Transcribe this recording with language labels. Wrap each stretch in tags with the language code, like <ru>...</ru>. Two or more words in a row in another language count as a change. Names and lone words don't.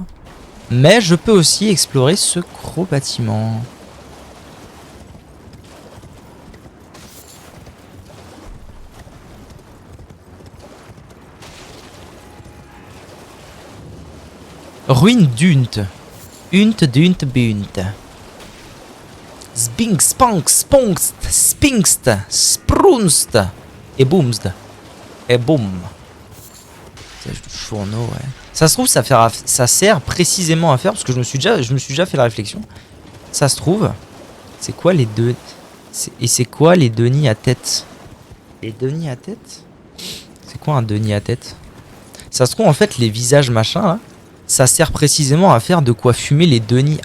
<fr>Mais je peux aussi explorer ce gros bâtiment. Ruine d'Unt. Unt, Dunt, Bunt. Spink, spank, sponkst, spinkst, sprunst. Et boomst. Et boum. Piège de fourneau, ouais. Ça se trouve, ça sert précisément à faire, parce que je me suis déjà fait la réflexion. Ça se trouve, c'est quoi les deux... Et c'est quoi les Denis à tête? Les Denis à tête? C'est quoi un Denis à tête? Ça se trouve, en fait, les visages machin, là, ça sert précisément à faire de quoi fumer les Denis.</fr>